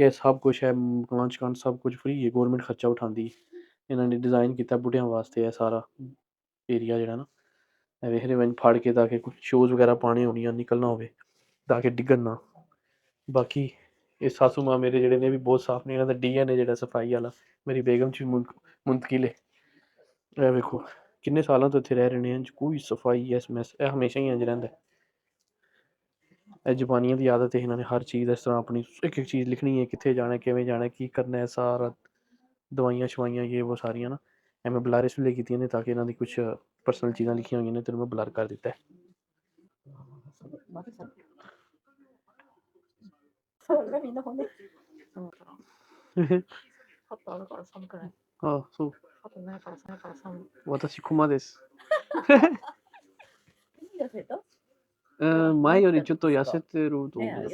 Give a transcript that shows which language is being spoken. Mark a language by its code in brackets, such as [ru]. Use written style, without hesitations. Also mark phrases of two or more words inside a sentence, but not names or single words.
[pa] ਇਹ ਸਭ ਕੁਛ ਹੈ ਮਕਾਨ ਸ਼ਕਾਨ ਸਭ ਕੁਝ ਫ੍ਰੀ ਹੈ ਗੌਰਮੈਂਟ ਖਰਚਾ ਉਠਾਉਂਦੀ ਹੈ ਇਹਨਾਂ ਨੇ ਡਿਜ਼ਾਈਨ ਕੀਤਾ ਬੁੱਢਿਆਂ ਵਾਸਤੇ ਇਹ ਸਾਰਾ ਏਰੀਆ ਜਿਹੜਾ ਨਾ ਇਹ ਵੇਖ ਰਹੇ ਮੈਨੂੰ ਫੜ ਕੇ ਤਾਂ ਕਿ ਕੁਛ ਸ਼ੂਜ਼ ਵਗੈਰਾ ਪਾਉਣੇ ਹੋਣ ਜਾਂ ਨਿਕਲਣਾ ਹੋਵੇ ਤਾਂ ਕਿ ਡਿੱਗਣ ਨਾ ਬਾਕੀ ਇਹ ਸਾਸੂ ਮਾਂ ਮੇਰੇ ਜਿਹੜੇ ਨੇ ਵੀ ਬਹੁਤ ਸਾਫ਼ ਨੇ ਇਹਨਾਂ ਦਾ DNA ਜਿਹੜਾ ਸਫਾਈ ਵਾਲਾ ਮੇਰੀ ਬੇਗਮ 'ਚ ਵੀ ਮੁੰਤਕਿਲ ਹੈ ਇਹ ਵੇਖੋ ਕਿੰਨੇ ਸਾਲਾਂ ਤੋਂ ਇੱਥੇ ਰਹਿ ਰਹੇ ਨੇ ਇੰਝ ਕੋਈ ਸਫਾਈ ਐਸ ਮੈਸ ਇਹ ਹਮੇਸ਼ਾ ਹੀ ਇੰਝ ਰਹਿੰਦਾ ਇਹ ਜਾਪਾਨੀਆਂ ਦੀ ਆਦਤ ਹੈ ਇਹਨਾਂ ਨੇ ਹਰ ਚੀਜ਼ ਇਸ ਤਰ੍ਹਾਂ ਆਪਣੀ ਇੱਕ ਇੱਕ ਚੀਜ਼ ਲਿਖਣੀ ਹੈ ਕਿੱਥੇ ਜਾਣਾ ਕਿਵੇਂ ਜਾਣਾ ਕੀ ਕਰਨਾ ਹੈ ਸਾਰਾ ਦਵਾਈਆਂ ਸ਼ਵਾਈਆਂ ਇਹ ਉਹ ਸਾਰੀਆਂ ਨਾ ਇਹ ਮੈਂ ਬਲਰ ਇਸ ਲਈ ਕੀਤੀਆਂ ਨੇ ਤਾਂ ਕਿ ਇਹਨਾਂ ਦੀ ਕੁਛ ਪਰਸਨਲ ਚੀਜ਼ਾਂ ਲਿਖੀਆਂ ਹੋਈਆਂ ਨੇ ਤੇ ਮੈਂ ਬਲਰ ਕਰ ਦਿੱਤਾ ਹੈ [ja] あ、そう。私、熊です。前よりちょっと痩せてると思う。